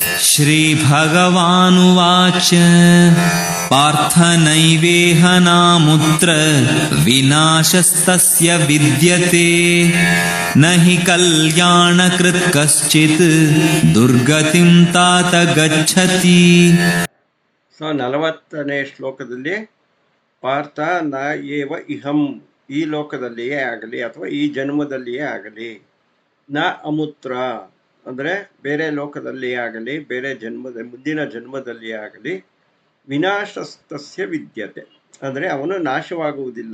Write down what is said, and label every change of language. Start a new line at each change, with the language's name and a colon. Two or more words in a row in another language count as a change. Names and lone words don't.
Sanskrit: श्रीभगवानुवाच पार्थ नैवेह नामुत्र विनाशस्तस्य विद्यते न हि कल्याणकृत् कश्चित् दुर्गतिं तात गच्छति.
Kannada: 40ನೇ ಶ್ಲೋಕದಲ್ಲಿ
Sanskrit: ಪಾರ್ಥ ನ ಏವ ಇಹಂ,
Kannada: ಈ ಲೋಕದಲ್ಲಿಯೇ ಆಗಲಿ ಅಥವಾ ಈ ಜನ್ಮದಲ್ಲಿಯೇ ಆಗಲಿ,
Sanskrit: ನ ಅಮುತ್ರ
Kannada: ಅಂದರೆ ಬೇರೆ ಲೋಕದಲ್ಲಿಯೇ ಆಗಲಿ, ಬೇರೆ ಮುಂದಿನ ಜನ್ಮದಲ್ಲಿಯೇ ಆಗಲಿ,
Sanskrit: ವಿನಾಶಸ್ತಸ್ಯ ವಿದ್ಯತೆ
Kannada: ಅಂದರೆ ಅವನು ನಾಶವಾಗುವುದಿಲ್ಲ.